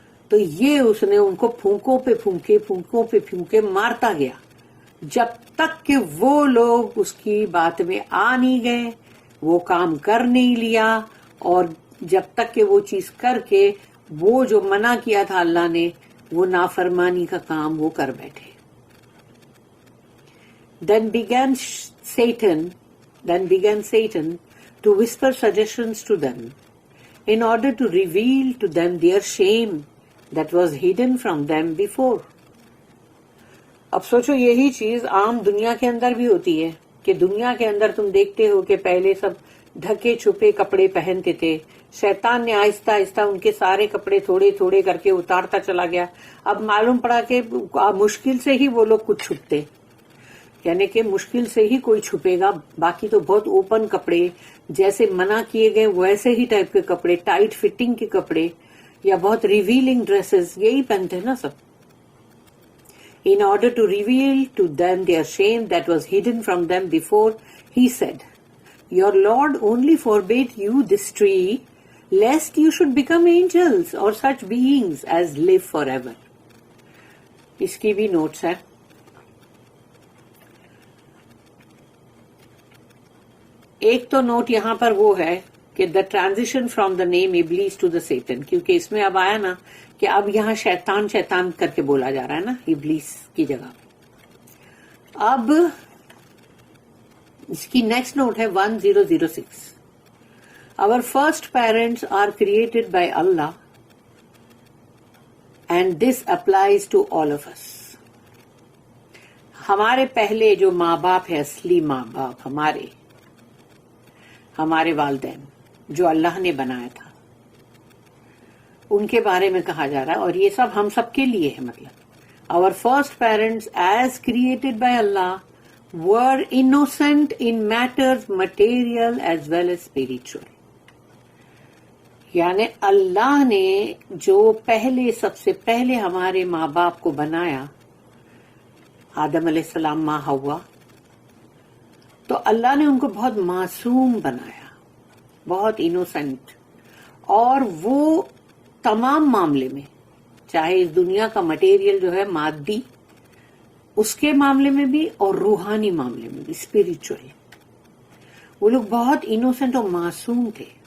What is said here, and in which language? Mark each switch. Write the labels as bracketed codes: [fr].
[ur] تو یہ اس نے ان کو پھونکوں پہ پھونکے مارتا گیا جب تک کہ وہ لوگ اس کی بات میں آ نہیں گئے، وہ کام کر نہیں لیا، اور جب تک کہ وہ چیز کر کے وہ جو منع کیا تھا اللہ نے وہ نافرمانی کا کام وہ کر بیٹھے۔ [en] Then began Satan Then began Satan to whisper suggestions to them in order to reveal to them their shame that was hidden from them before. [ur] اب سوچو یہی چیز عام دنیا کے اندر بھی ہوتی ہے کہ دنیا کے اندر تم دیکھتے ہو کہ پہلے سب ڈھکے چھپے کپڑے پہنتے تھے. شیطان نے آہستہ آہستہ ان کے سارے کپڑے تھوڑے تھوڑے کر کے اتارتا چلا گیا. اب معلوم پڑا کہ مشکل سے ہی وہ لوگ کچھ چھپتے، یعنی کہ مشکل سے ہی کوئی چھپے گا، باقی تو بہت اوپن کپڑے جیسے منع کیے گئے ویسے ہی ٹائپ کے کپڑے، ٹائٹ فٹنگ کے کپڑے یا بہت ریویلنگ ڈریسز یہی پہنتے ہیں نا سب. [en] In order to reveal to them their shame that was hidden from them before, he said, Your Lord only forbade you this tree, lest you should become angels or such beings as live forever. [ur] اس کی بھی notice ہے. ایک تو note یہاں پر وہ ہے کہ [en] the transition from the name ابلیس to the Satan, [ur] کیونکہ اس میں اب آیا نا کہ اب یہاں شیطان شیطان کر کے بولا جا رہا ہے نا ابلیس کی جگہ. اب اس کی نیکسٹ نوٹ ہے 1006. [en] Our first parents are created by Allah and this applies to all of us. [ur] ہمارے پہلے جو ماں باپ ہے، اصلی ماں باپ ہمارے والدین جو اللہ نے بنایا تھا، ان کے بارے میں کہا جا رہا ہے، اور یہ سب ہم سب کے لیے ہے. [en] مطلب our first parents as created by Allah were innocent in matters material as well as spiritual. [ur] یعنی اللہ نے جو سب سے پہلے ہمارے ماں باپ کو بنایا، آدم علیہ السلام، ماں حوا، تو اللہ نے ان کو بہت معصوم بنایا، بہت انوسنٹ، اور وہ تمام معاملے میں، چاہے اس دنیا کا مٹیریل جو ہے مادی، اس کے معاملے میں بھی اور روحانی معاملے میں بھی، اسپرچل، وہ لوگ بہت انوسنٹ اور معصوم تھے.